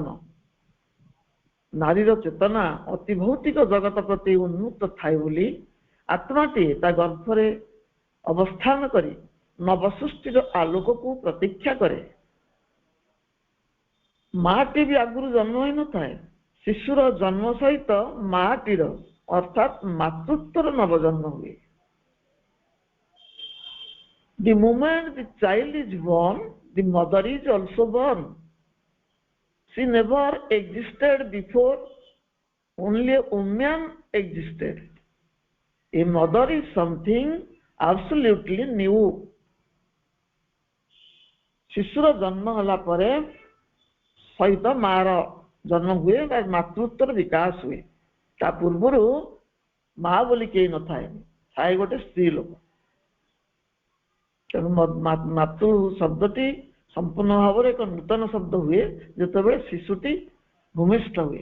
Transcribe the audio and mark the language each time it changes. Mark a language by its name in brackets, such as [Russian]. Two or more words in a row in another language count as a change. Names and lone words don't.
[Odia] ନାରୀର ଚେତନା ଅତି ଭୌତିକ ଜଗତ ପ୍ରତି ଉନ୍ମୁକ୍ତ ଥାଏ ବୋଲି ଆତ୍ମାଟିଏ ତା ଗର୍ଭରେ ଅବସ୍ଥାନ କରି ନବସୃଷ୍ଟିର ଆଲୋକକୁ ପ୍ରତୀକ୍ଷା କରେ। ମାଟି ବି ଆଗରୁ ଜନ୍ମ ହୋଇନଥାଏ। ଶିଶୁର ଜନ୍ମ ସହିତ ମାଟିର ଅର୍ଥାତ୍ ମାତୃତ୍ୱର ନବଜନ୍ମ ହୁଏ। [English] The moment the child is born, the mother is also born. She never existed before, only a woman existed. A mother is something absolutely new. [Odia] ଶିଶୁର ଜନ୍ମ ହେଲା ପରେ ସହିତ ମାର ଜନ୍ମ ହୁଏ ବା ମାତୃତ୍ୱର ବିକାଶ ହୁଏ। ତା ପୂର୍ବରୁ ମା ବୋଲି କେହି ନଥାଏ, ଥାଏ ଗୋଟେ ସ୍ତ୍ରୀ ଲୋକ। ତେଣୁ ମାତୃ ଶବ୍ଦଟି ସମ୍ପୂର୍ଣ୍ଣ ଭାବରେ ଏକ ନୂତନ ଶବ୍ଦ ହୁଏ ଯେତେବେଳେ ଶିଶୁଟି ଭୂମିଷ୍ଠ ହୁଏ।